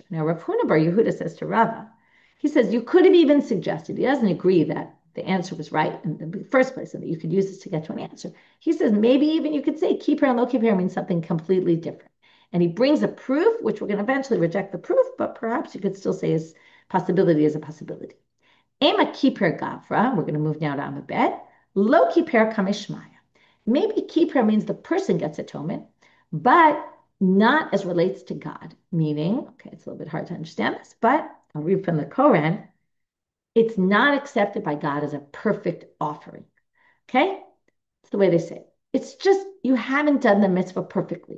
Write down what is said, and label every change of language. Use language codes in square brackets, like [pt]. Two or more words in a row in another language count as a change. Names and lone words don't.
[en] Now Rav Huna Bar Yehuda says to Rava, he says you could have even suggested, he doesn't agree that the answer was right in the first place and that you could use this to get to an answer. He says maybe even you could say kippur and [arc] לא כיפר [en] means something completely different. And he brings a proof, which we're going to eventually reject the proof, but perhaps you could still say his possibility is a possibility. [arc] אימא כיפר גברא, [en] we're going to move now to Amabed. [arc] לא כיפר קמי שמיא. [en] Maybe kippur means the person gets atonement, but not as relates to God. Meaning, okay, it's a little bit hard to understand this, but I'll read from the Koran. It's not accepted by God as a perfect offering. Okay? That's the way they say it. It's just you haven't done the mitzvah perfectly.